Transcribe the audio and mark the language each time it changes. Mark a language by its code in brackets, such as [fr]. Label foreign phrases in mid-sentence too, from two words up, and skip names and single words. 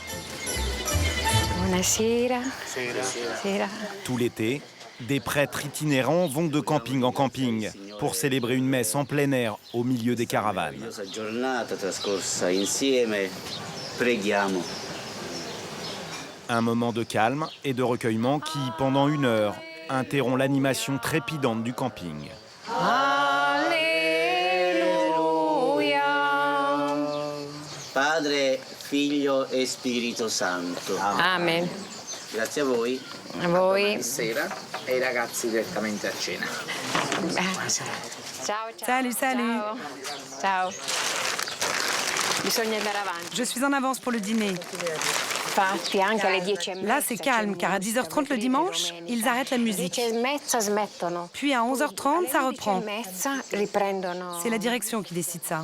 [fr] Tout l'été, des prêtres itinérants vont de camping en camping pour célébrer une messe en plein air au milieu des caravanes. Un moment de calme et de recueillement qui, pendant 1 heure, interrompt l'animation trépidante du camping. [it] Padre, Figlio e Spirito Santo. Amen. Grazie a voi. A voi. Sera e i ragazzi direttamente a cena. Ciao, ciao. [fr] Salut, salut. [it] Ciao. Bisogna andare avanti. [fr] Je suis en avance pour le dîner. Là, c'est calme, car à 10h30 le dimanche, ils arrêtent la musique. Puis à 11h30, ça reprend. C'est la direction qui décide ça.